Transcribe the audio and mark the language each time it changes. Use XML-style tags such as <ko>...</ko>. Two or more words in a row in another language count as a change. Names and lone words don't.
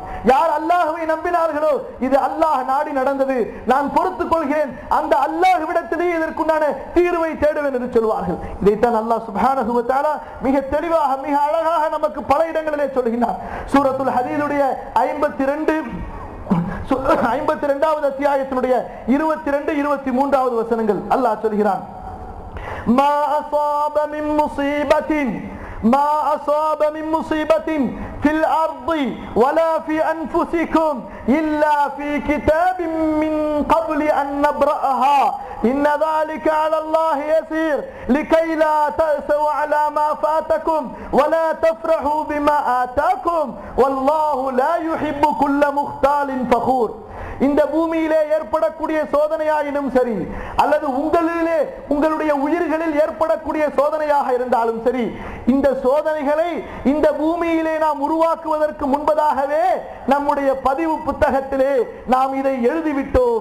<ta>யார் அல்லாஹ்வை நம்பினார்களோ இது அல்லாஹ் நாடி நடந்தது, நான் பொறுத்துக் கொள்கிறேன், அந்த அல்லாஹ்விடத்திலேயே இதற்குண்டான தீர்வை தேடுவேன் என்று சொல்வார்கள். இதைத்தான் அல்லாஹ்</ta> <ar>سبحانه وتعالى</ar> <ta>மிக தெளிவாக, மிக அழகாக நமக்கு பல இடங்களிலே சொல்கிறார். சூரத்துல் ஹதீதுடைய 52வது அத்தியாயத்தினுடைய 22, 23வது வசனங்கள் அல்லாஹ் சொல்கிறான்.</ta> <ar>ما أصاب من مصيبة في الأرض ولا في أنفسكم إلا في كتاب من قبل أن نبرأها إن ذلك على الله يسير لكي لا تأسوا على ما فاتكم ولا تفرحوا بما آتاكم والله لا يحب كل مختال فخور.</ar> <ta>இந்த பூமியிலே ஏற்படக்கூடிய சோதனையாயினும் சரி, அல்லது உங்களுடைய உயிர்களில் ஏற்படக்கூடிய சோதனையாக இருந்தாலும் சரி, இந்த சோதனைகளை இந்த பூமியிலே நாம் உருவாக்குவதற்கு முன்பதாகவே நம்முடைய பதிவு புத்தகத்திலே நாம் இதை எழுதிவிட்டோம்.</ta>